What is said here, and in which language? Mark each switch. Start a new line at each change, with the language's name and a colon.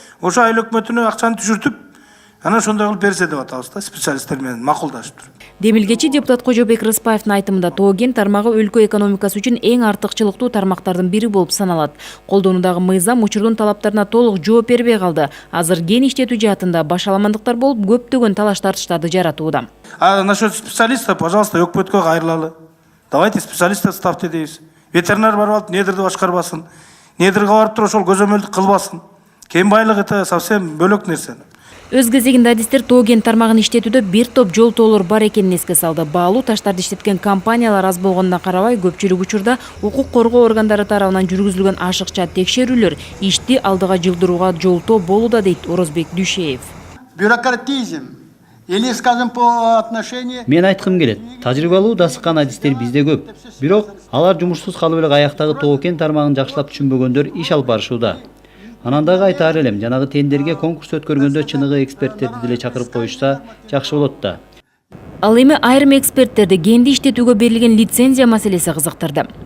Kyrgyz: Ошо айыл өкмөтүнө акчаны түшүртүп, анан ошондой кылып берсе деп атабыз да, специалисттер менен макулдашып туруп. Демилгечи депутат Кожобек Рыспаевдин айтымында тоо кен тармагы өлкө экономикасы үчүн эң артыкчылыктуу тармактардын бири болуп саналат. Колдонуудагы мыйзам учурдун талаптарына толук жооп бербей калды. Азыр кен иштетүү жаатында башаламандыктар болуп көптөгөн талаш тартыштарды жаратууда.
Russian: А насчет специалистов, пожалуйста,
Kyrgyz: өкмөткө кайрылалы.
Russian: Давайте специалистов ставьте дейбиз.
Kyrgyz: Ветеринар барып алып недирди башкарбасын. Недирге барып туруп ошол көзөмөлдүк кылбасын. Кен байлыгы
Russian: это совсем
Kyrgyz: бөлөк нерсе. Өз кезегинде адистер тоо кен тармагын иштетүүдө бир топ жол тоолор бар экенин эске салды. Баалуу таштарды иштеткен компаниялар аз болгонуна карабай, көпчүлүк учурда укук коргоо органдары тарабынан жүргүзүлгөн ашыкча текшерүүлөр ишти алдыга жылдырууга жолтоо болууда, дейт Орозбек Дүйшеев.
Russian: Бюрократизм или, скажем, по отношению...
Kyrgyz: Мен айткым келет, тажрыйбалуу дасыккан адистер бизде көп. Бирок алар жумушсуз калып эле аяктагы тоо кен тармагын жакшылап түшүнбөгөндөр иш алып барышууда. Анан дагы айтаар элем, жанагы тендерге конкурс өткөргөндө чыныгы эксперттерди деле чакырып коюшса жакшы болот да. Ал эми айрым эксперттерди кенди иштетүүгө берилген лицензия маселеси кызыктырды.